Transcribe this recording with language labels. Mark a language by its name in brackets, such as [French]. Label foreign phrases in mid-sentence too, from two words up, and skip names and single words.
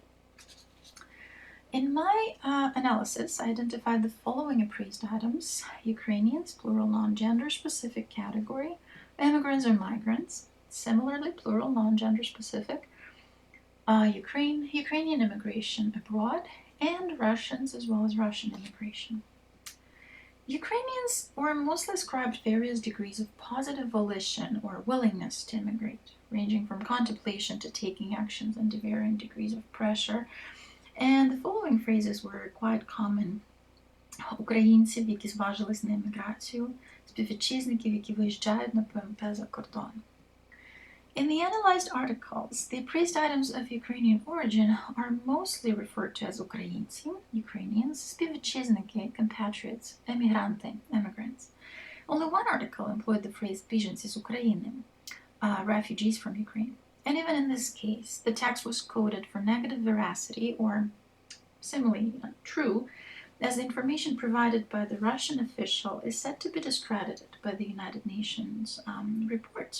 [English] In my analysis, I identified the following appraised items: Ukrainians, plural non-gender specific category, immigrants or migrants, similarly plural non-gender specific, Ukrainian immigration abroad, and Russians as well as Russian immigration. Ukrainians were mostly ascribed various degrees of positive volition or willingness to immigrate, ranging from contemplation to taking actions and to varying degrees of pressure. And the following phrases were quite common. [Ukrainian] Українців, які зважились на еміграцію, співвітчизників, які виїжджають на ПМП за кордон. [English] In the analyzed articles, the appraised items of Ukrainian origin are mostly referred to as українці, Ukrainians, співвітчизники, compatriots, emigranti, immigrants. Only one article employed the phrase [Ukrainian] біженці з України, [English] refugees from Ukraine. And even in this case, the text was coded for negative veracity or similarly true, as the information provided by the Russian official is said to be discredited by the United Nations reports.